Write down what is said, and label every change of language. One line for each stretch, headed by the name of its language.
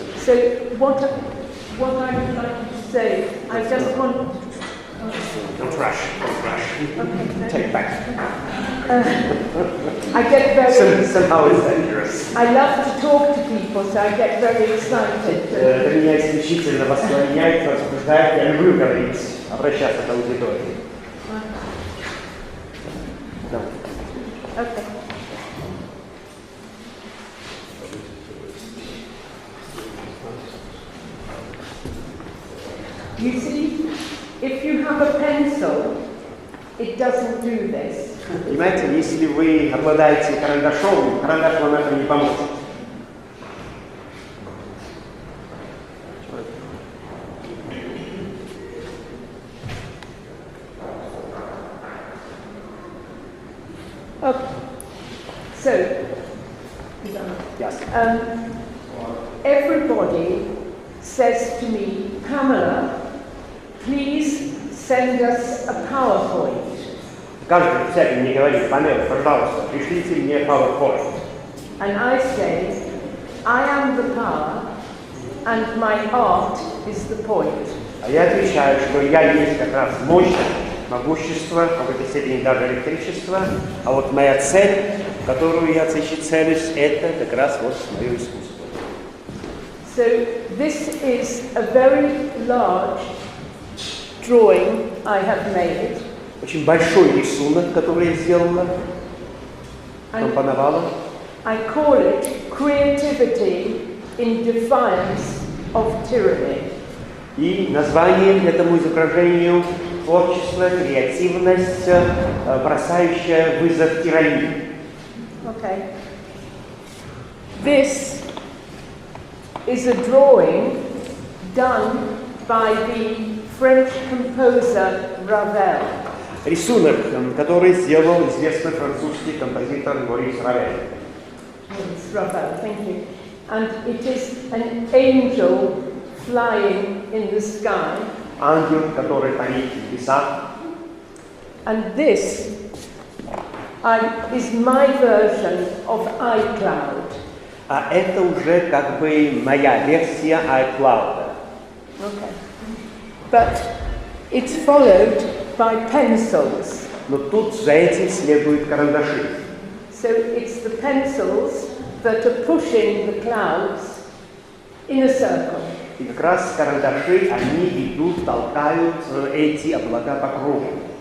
English: So what I would like to say, I just want. Don't rush. Okay. Take back. I get very. Somehow it's dangerous. I love to talk to people, so I get very excited.
Russian: Это меня исключительно воспламеняет, возбуждает. Я люблю говорить, обращаться к аудитории.
English: No. Okay. You see, if you have a pencil, it doesn't do this.
Russian: Понимаете, если вы обладаете карандашом, карандаш вам это не поможет.
English: Okay. So, Yes. Everybody says to me, Pamela, please send us a PowerPoint.
Russian: Каждый всякий мне говорит: Памела, пожалуйста, пришлите мне PowerPoint.
English: And I say, I am the power, and my art is the point.
Russian: А я отвечаю, что я есть как раз мощность, могущество, а в этой степени даже электричество. А вот моя цель, которую я целюсь, это как раз вот мое искусство.
English: So this is a very large drawing I have made.
Russian: Очень большой рисунок, который я сделала, компоновала.
English: I call it creativity in defiance of tyranny.
Russian: И названием этому изображению творчество, креативность, бросающая вызов тирании.
English: Okay. This is a drawing done by the French composer Ravel.
Russian: Рисунок, который сделал известный французский композитор Морис Равель.
English: Yes, Ravel, thank you. And it is an angel flying in the sky.
Russian: Ангел, который парит в небесах.
English: And this is my version of iCloud.
Russian: А это уже как бы моя версия iCloud.
English: Okay. But it's followed by pencils.
Russian: Но тут за этим следуют карандаши.
English: So it's the pencils that are pushing the clouds in a circle.
Russian: И как раз карандаши, они идут, толкают эти облака по кругу.